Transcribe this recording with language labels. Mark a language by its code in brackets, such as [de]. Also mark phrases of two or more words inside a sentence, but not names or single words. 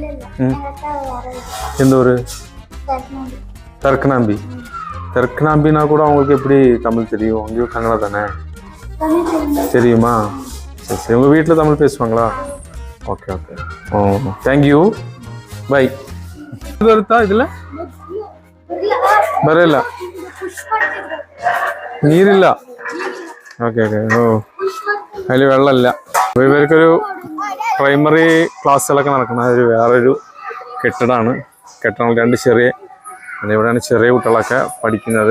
[ta] எந்த ஊரு? தர்க்கனாம்பி. தர்க்கனாம்பினா கூட அவங்களுக்கு எப்படி தமிழ் தெரியும்? அங்கேயும் கன்னடா தானே? தெரியுமா? சரி சரி. உங்க வீட்டில் தமிழ் பேசுவாங்களா? [en] okay okay. oh thank you, bye. [ta] இது வருதா இதில்? [kn] ಬರಲ್ಲ, [ml] നീരില്ല. [en] okay okay. [ml] ഓ അതിൽ വെള്ളമില്ല. ഇവർക്കൊരു പ്രൈമറി ക്ലാസ്സുകളൊക്കെ നടക്കുന്ന ഒരു വേറൊരു കെട്ടിടമാണ്. 2 ചെറിയ, ഇവിടെയാണ് ചെറിയ കുട്ടികളൊക്കെ പഠിക്കുന്നത്.